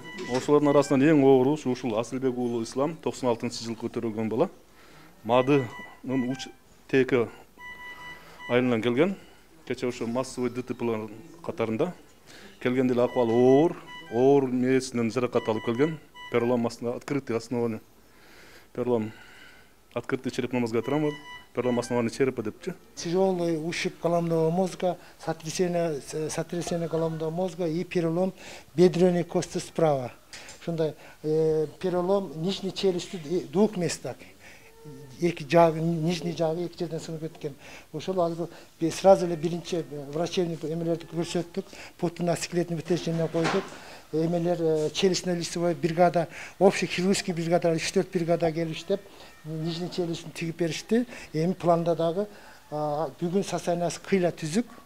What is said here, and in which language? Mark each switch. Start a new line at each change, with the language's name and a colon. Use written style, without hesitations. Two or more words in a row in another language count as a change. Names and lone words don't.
Kyrgyz: Ошолордун арасынан эң оору ушул Асылбек уулу Ислам 96-жылы көтөрүлгөн бала. Мадынын теки айынан келген. Кече ошо
Russian: массовый ДТП
Kyrgyz: катарында келгенде эле акыбалы оор мээсинен жаракат алып келген.
Russian: Перелом открытый основание. Перелом открытый черепно-мозговая травма. Перелом основания черепа депчи. Тяжелый ушиб головного мозга, сотрясение головного мозга и перелом бедренной кости справа. Шундай перелом нижней челюсти в двух местах.
Kyrgyz: Нижний жагы эки жерден сынып кеткен. Ошол азыр сразу эле биринчи врачебный эмелерди көрсөттүк.
Russian: Путно-скелетный вытяжение
Kyrgyz: койдук. Эмелер
Russian: челюстно-лицевой бригада, общий хирургический бригада 3-4 бригада
Kyrgyz: келип иштеп,
Russian: нижний челюстүн
Kyrgyz: тигип беришти. Эми планда дагы бүгүн состояниясы кыйла түзүк.